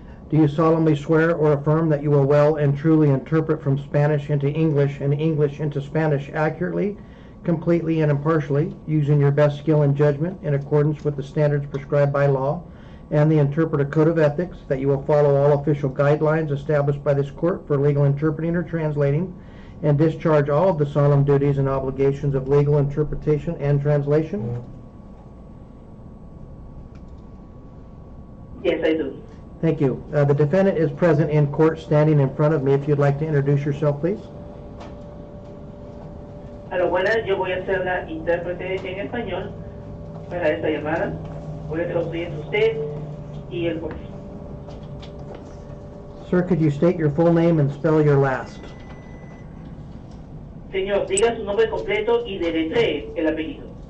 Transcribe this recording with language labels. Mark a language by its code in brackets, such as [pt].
[en] Do you solemnly swear or affirm that you will well and truly interpret from Spanish into English and English into Spanish accurately, completely, and impartially, using your best skill and judgment in accordance with the standards prescribed by law and the Interpreter Code of Ethics, that you will follow all official guidelines established by this court for legal interpreting or translating, and discharge all of the solemn duties and obligations of legal interpretation and translation? Yes, I do. Thank you. The defendant is present in court standing in front of me. If you'd like to introduce yourself, please. [es] A lo buena, yo voy a ser la intérprete en español para esta llamada. Voy a traducir entre usted y el juez. [en] Sir, could you state your full name and spell your last? [es] Señor, diga su nombre completo y deletree el apellido.